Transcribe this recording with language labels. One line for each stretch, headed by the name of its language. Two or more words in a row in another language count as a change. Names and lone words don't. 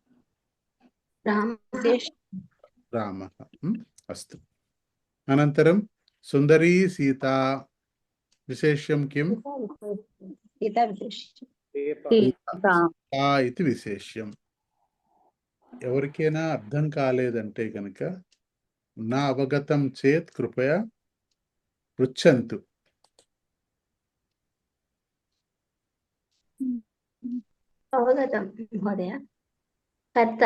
Sanskrit: अस्तु अनन्तरं सुन्दरी सीता विशेष्यं किं सीता इति विशेष्यं
Telugu: ఎవరికైనా అర్థం కాలేదంటే కనుక
Sanskrit: నా అవగతం చేత్ కృపయా పృచ్చంతు. అవగతం మహోదయ. కర్త.